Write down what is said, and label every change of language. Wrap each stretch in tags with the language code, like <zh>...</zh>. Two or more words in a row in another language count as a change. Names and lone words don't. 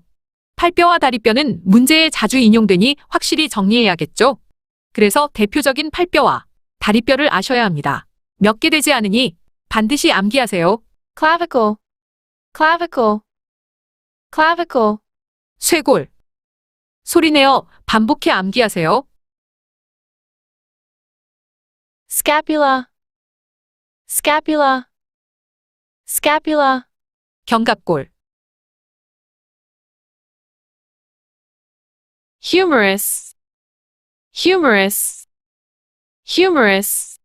<ko>팔뼈와 다리뼈는 문제에 자주 인용되니 확실히 정리해야겠죠. 그래서 대표적인 팔뼈와 다리뼈를 아셔야 합니다. 몇 개 되지 않으니 반드시 암기하세요.</ko> <en>clavicle, clavicle, clavicle.</en> <ko>쇄골. 소리내어 반복해 암기하세요.</ko> <en>scapula, scapula, scapula.</en> <ko>견갑골.</ko> <en>humerus, humerus, humerus.</en>